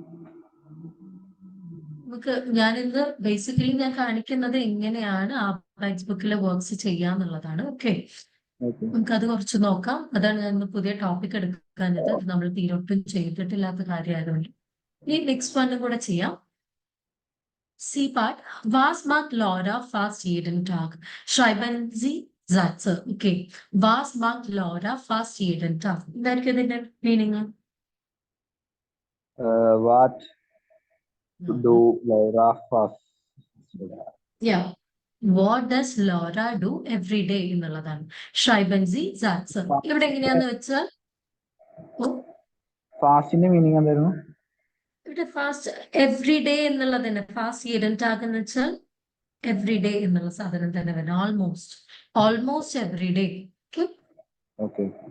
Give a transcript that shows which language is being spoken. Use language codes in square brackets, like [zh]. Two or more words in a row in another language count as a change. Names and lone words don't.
[ml] നമുക്ക് ഞാനിന്ന് ബേസിക്കലി ഞാൻ കാണിക്കുന്നത് എങ്ങനെയാണ് ആ ടെക്സ്റ്റ് ബുക്കിലെ വർക്ക്സ് ചെയ്യാന്നുള്ളതാണ്. [en] ഓക്കെ. ഓക്കെ [ml] നമുക്കത് കുറച്ച് നോക്കാം. അതാണ് ഞാൻ ഇന്ന് പുതിയ ടോപ്പിക് എടുക്കാഞ്ഞത്. അത് നമ്മൾ തീരൊട്ടും ചെയ്തിട്ടില്ലാത്ത കാര്യമായതുകൊണ്ട്. ഈ നെക്സ്റ്റ് വണ്ണും കൂടെ ചെയ്യാം. [en] C part. [de] Was macht Laura fast jeden Tag. Schreiben Sie Sätze. Okay. Was macht Laura fast jeden Tag? [ml] എന്തായിരിക്കും ഇതിന്റെ മീനിങ്? [en] What do Laura fast? Yeah. What does Laura do every day എന്നുള്ളതാണ്. [de] Schreiben Sie Sätze. [ml] ഇവിടെ എങ്ങനെയാന്ന് വെച്ചാൽ ഫാസ്റ്റിന്റെ മീനിങ് എന്തായിരുന്നു? ഇവിടെ ഫാസ്റ്റ് [en] every day [ml] എന്നുള്ളത് തന്നെ. [de] fast jeden Tag [ml] എന്ന് വെച്ചാൽ [en] every day [ml] എന്നുള്ള സാധനം തന്നെ വരും. [en] almost every day. ഓക്കെ.